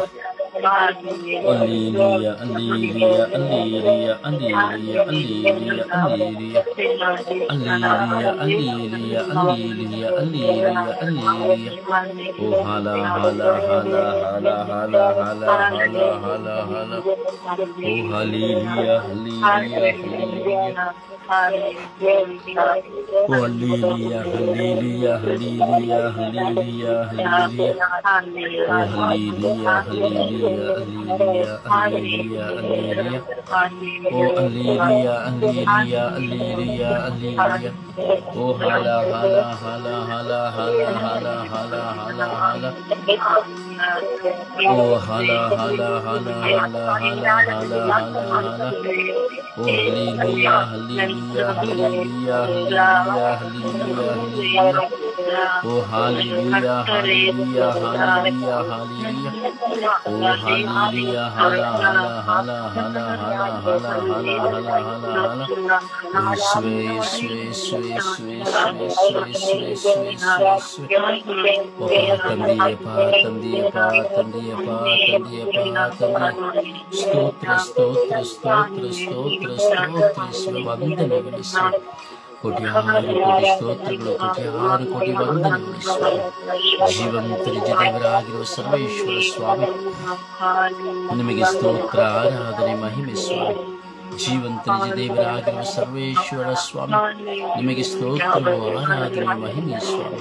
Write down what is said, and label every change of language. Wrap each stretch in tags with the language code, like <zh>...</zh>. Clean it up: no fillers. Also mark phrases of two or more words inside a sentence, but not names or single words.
<en>Alleluia, alleluia, alleluia, alleluia, alleluia, alleluia. Alleluia, alleluia, alleluia, alleluia, alleluia. Oh hala hala hala hala hala hala hala hala hala. Oh hallelujah, hallelujah, hallelujah. Oh hallelujah, hallelujah, hallelujah, hallelujah, hallelujah. Oh hallelujah, hallelujah. Alleluia, alleluia, alleluia. Oh alleluia, alleluia, alleluia, alleluia. Oh hala hala hala hala hala hala hala hala hala. Oh hala hala hala hala hala hala hala hala. Oh alleluia, alleluia, alleluia, alleluia, alleluia, alleluia. Oh hallelujah, hallelujah, hallelujah, hallelujah. Oh hallelujah, hala hala hala hala hala hala hala hala hala.</en> <kn>Yesue yesue yesue yesue yesue yesue yesue yesue yesue. ಓ ತಂದೆಯೇ ಪಾ ತಂದೆಯೇ ಪಾ ತಂದೆಯೇ ಪಾ ತಂದೆಯೇ ಪಾ ತಂದೆಯೇ. ಸ್ತೋತ್ರ ಸ್ತೋತ್ರ ಸ್ತೋತ್ರ ಸ್ತೋತ್ರ ಸ್ತೋತ್ರ ಯೇಸುವೇ ವಂದನೆಗಳು ಸ್ವಾಮಿ. ಕೋಟ್ಯಾರು ಕೋಟಿ ಸ್ತೋತ್ರಗಳು ಕೋಟ್ಯಾರು ಕೋಟಿ ವಂದನೆಗಳು ಸ್ವಾಮಿ. ಜೀವಂತ ನಿಜ ದೇವರಾಗಿರುವ ಸರ್ವೇಶ್ವರ ಸ್ವಾಮಿ ನಿಮಗೆ ಸ್ತೋತ್ರ ಆರಾಧನೆ ಮಹಿಮೆ ಸ್ವಾಮಿ. ಜೀವಂತ ನಿಜ ದೇವರಾಗಿರುವ ಸರ್ವೇಶ್ವರ ಸ್ವಾಮಿ ನಿಮಗೆ ಸ್ತೋತ್ರವು ಆರಾಧನೆ ಮಹಿಮೆ ಸ್ವಾಮಿ.</kn>